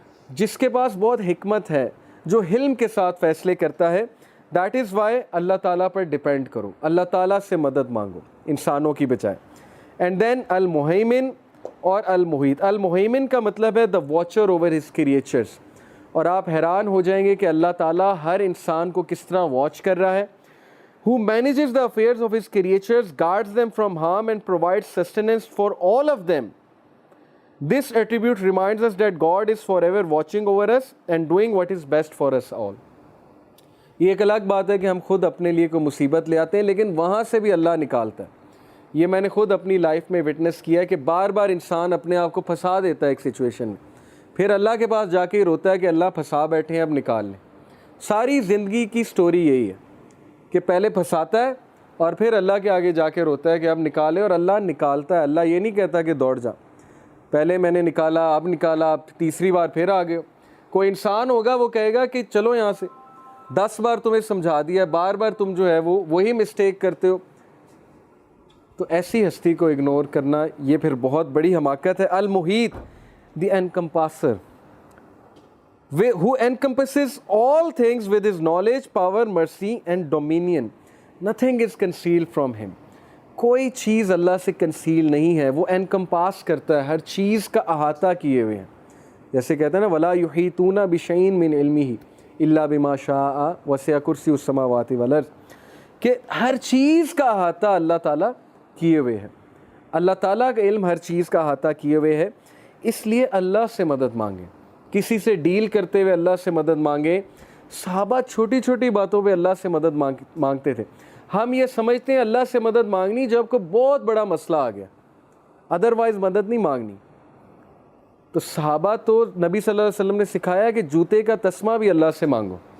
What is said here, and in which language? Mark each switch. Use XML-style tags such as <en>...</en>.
<ur>جس کے پاس بہت حکمت ہے، جو حلم کے ساتھ فیصلے کرتا ہے۔ دیٹ از وائی اللہ تعالیٰ پر ڈیپینڈ کرو، اللہ تعالیٰ سے مدد مانگو انسانوں کی بجائے۔ اینڈ دین المہیمن اور المحیط۔ المہیمن کا مطلب ہے دا واچر اوور ہز کریچرز، اور آپ حیران ہو جائیں گے کہ اللہ تعالیٰ ہر انسان کو کس طرح واچ کر رہا ہے۔</ur> <en>who manages the affairs of his creatures, guards them from harm and provides sustenance for all of them. This attribute reminds us that God is forever watching over us and doing what is best for us all.</en> <ur>یہ ایک الگ بات ہے کہ ہم خود اپنے لیے کوئی مصیبت لے آتے ہیں، لیکن وہاں سے بھی اللہ نکالتا ہے۔ یہ میں نے خود اپنی لائف میں وٹنس کیا ہے کہ بار بار انسان اپنے آپ کو پھنسا دیتا ہے ایک سچویشن میں، پھر اللہ کے پاس جا کے ہی روتا ہے کہ اللہ پھنسا بیٹھے ہیں، اب نکال لیں۔ ساری زندگی کی سٹوری یہی ہے کہ پہلے پھنساتا ہے اور پھر اللہ کے آگے جا کے روتا ہے کہ اب نکالے، اور اللہ نکالتا ہے۔ اللہ یہ نہیں کہتا کہ دوڑ جا، پہلے میں نے نکالا، اب نکالا، اب تیسری بار پھر آ گئے ہو۔ کوئی انسان ہوگا وہ کہے گا کہ چلو یہاں سے، 10 بار تمہیں سمجھا دیا، بار بار تم جو ہے وہی مسٹیک کرتے ہو۔ تو ایسی ہستی کو اگنور کرنا یہ پھر بہت بڑی حماقت ہے۔ المحیط دی انکمپاسر،</ur> <en>who encompasses all things with his knowledge, power, mercy and dominion. Nothing is concealed from him.</en> <ur>کوئی چیز اللہ سے کنسیل نہیں ہے، وہ انکمپاس کرتا ہے، ہر چیز کا احاطہ کیے ہوئے ہیں۔ جیسے کہتے ہیں نا</ur> <ar>وَلَا يُحِيطُونَ بِشَيْءٍ مِّنْ عِلْمِهِ إِلَّا بِمَا شَاءَ وَسِعَ كُرْسِيُّهُ السَّمَاوَاتِ وَالْأَرْضِ،</ar> <ur>کہ ہر چیز کا احاطہ اللہ تعالیٰ کیے ہوئے ہے۔ اللہ تعالیٰ کا علم ہر چیز کا احاطہ کیے ہوئے ہے، اس لیے اللہ سے مدد مانگیں، کسی سے ڈیل کرتے ہوئے اللہ سے مدد مانگیں۔ صحابہ چھوٹی چھوٹی باتوں پہ اللہ سے مدد مانگتے تھے۔ ہم یہ سمجھتے ہیں اللہ سے مدد مانگنی جب کوئی بہت بڑا مسئلہ آ گیا، ادروائز مدد نہیں مانگنی۔ تو صحابہ تو نبی صلی اللہ علیہ وسلم نے سکھایا کہ جوتے کا تسمہ بھی اللہ سے مانگو۔</ur>